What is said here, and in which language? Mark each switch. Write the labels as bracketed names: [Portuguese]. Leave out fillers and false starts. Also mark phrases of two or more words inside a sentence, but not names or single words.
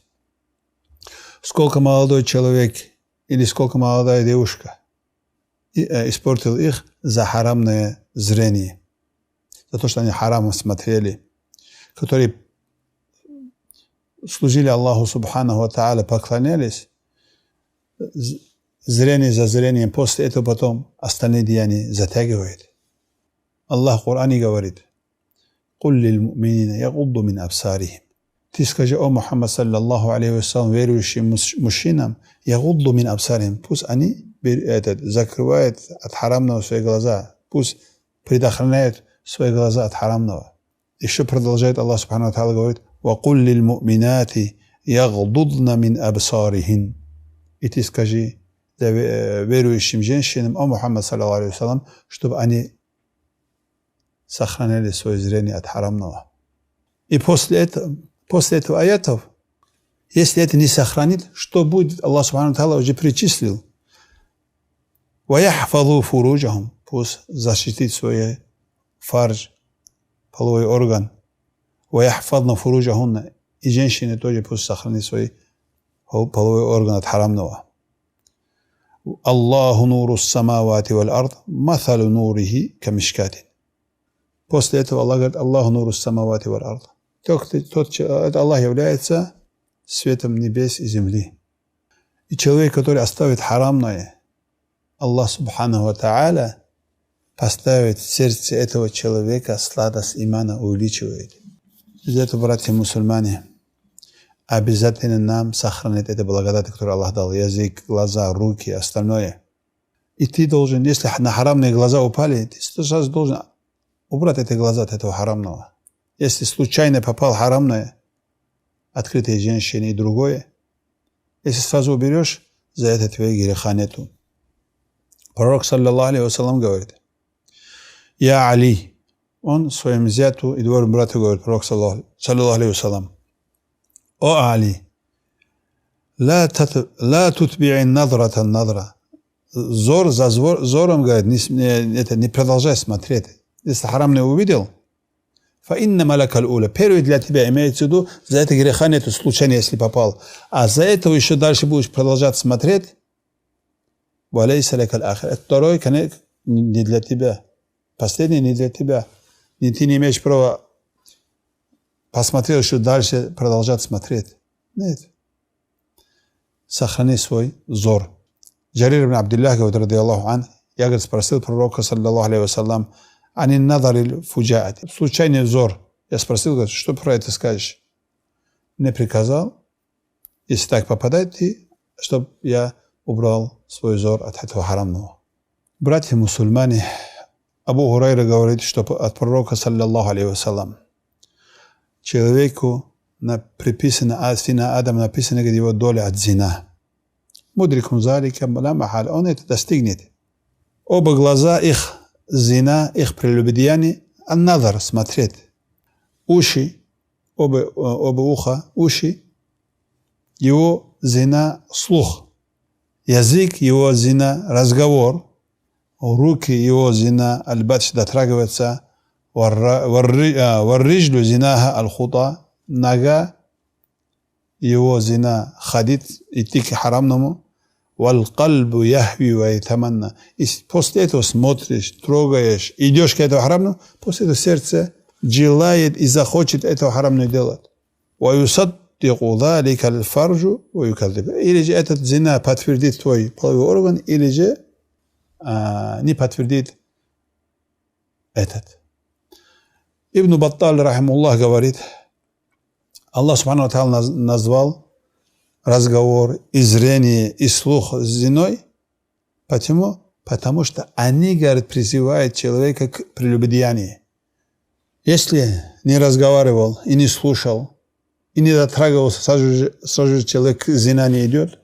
[Russian] Сколько молодой человек или сколько молодая девушка испортил их за харамное зрение, за то, что они харамно смотрели, которые служили [Arabic] الله سبحانه وتعالى, [Russian] поклонялись, зрение за зрением, после этого потом остальные деяния затягивает. Аллах в Коране говорит: [Arabic] «قل للمؤمنين يغضوا من أبصارهم». [Russian] Ты скажи, о Мухаммад [Arabic] صلى الله عليه وسلم, [Russian] верующим мужчинам: [Arabic] يغضوا من أبصارهم. [Russian] Пусть они закрывают от харамного свои глаза, пусть предохраняют свои глаза от харамного. Еще продолжает [Arabic] الله سبحانه وتعالى говорит: «وقل للمؤمنات يغضضن من أبصارهن». [Russian] И ты скажи верующим женщинам, о Мухаммад [Arabic] صلى الله عليه وسلم, [Russian] чтобы они сохраняли свое зрение от харамного. И после этого аятов, если это не сохранит, что будет? [Arabic] الله سبحانه وتعالى [Russian] уже перечислил: [Arabic] «ويحفظوا فروجهم». [Russian] Пусть защитит свой фардж, половой орган. [Arabic] «ويحفظن فروجهن». [Russian] И женщины тоже пусть сохранит свой половой орган от харамного. [Arabic] الله نور السماوات والأرض مثل نوره كمشكاة. [Russian] После этого Аллах говорит: [Arabic] الله نور السماوات والأرض. [Russian] Аллах является светом небес и земли. И человек, который оставит харамное, [Arabic] الله سبحانه وتعالى [Russian] поставит в сердце этого человека сладость имана, увеличивает. Из-за этого, братья мусульмане, обязательно нам сохранить это благодать, которую Аллах дал. Язык, глаза, руки, остальное. И ты должен, если на харамные глаза упали, ты сразу должен убрать эти глаза от этого харамного. Если случайно попал харамное, открытые женщины и другое, если сразу уберешь, за это твоего греха нету. [Arabic] Пророк, صلى الله عليه وسلم, говорит: «Я Али». [Russian] Он своим зяту и двоим брату говорит, пророк, [Arabic] صلى الله عليه وسلم: «О Али, لا تتبع النظرة النظرة». [Russian] Зор за зором, говорит, не продолжай смотреть. Если харам не увидел, [Arabic] فإن لك الأولى. [Russian] Первый для тебя имеется в виду, за это греха нету, случайно, если попал. А за это еще дальше будешь продолжать смотреть. [Arabic] وليست لك الآخرة. [Russian] Второй конец не для тебя. Последний не для тебя. И ты не имеешь права посмотреть еще дальше, продолжать смотреть. Нет. Сохрани свой взор. Джарир ибн Абдуллах говорит, [Arabic] رضي الله عنه, [Russian] я, говорит, спросил пророка, [Arabic] صلى الله عليه وسلم عن نظر الفجاءة. [Russian] Случайный взор. Я спросил, говорит, что про это скажешь? Мне приказал, если так попадает, ты, чтобы я убрал свой взор от этого харамного. Братья мусульмане, Абу Хурайра говорит, что от пророка, [Arabic] صلى الله عليه وسلم, [Russian] человеку приписано, сына Адама написано, где его доля от зина. [Arabic] مدرك ذلك لا محالة. [Russian] Он это достигнет. Оба глаза их зина, их прелюбодеяние, ан-надар, смотреть. Уши, оба уха, уши, его зина, слух. Язык, его зина, разговор. Руки, его зина, аль-батш, дотрагиваться. [Arabic] والرجل زناها الخطا. [Russian] Нога, его зина, ходит, идти к харамному. [Arabic] والقلب يهوى ويتمنى. [Russian] И после этого смотришь, трогаешь, идешь к этому харамному, после этого сердце желает и захочет этого харамного делать. [Arabic] ويصدق ذلك الفرج ويكذب. [Russian] Или же этот зина подтвердит твой половой орган, или же не подтвердит этот. Ибн Батталь, рахимуллах, говорит, [Arabic] الله سبحانه وتعالى [Russian] назвал разговор, и зрение, и слух с зиной. Почему? Потому что они, говорят, призывают человека к прелюбодеянию. Если не разговаривал и не слушал, и не дотрагивался, сразу же человек к зина не идет.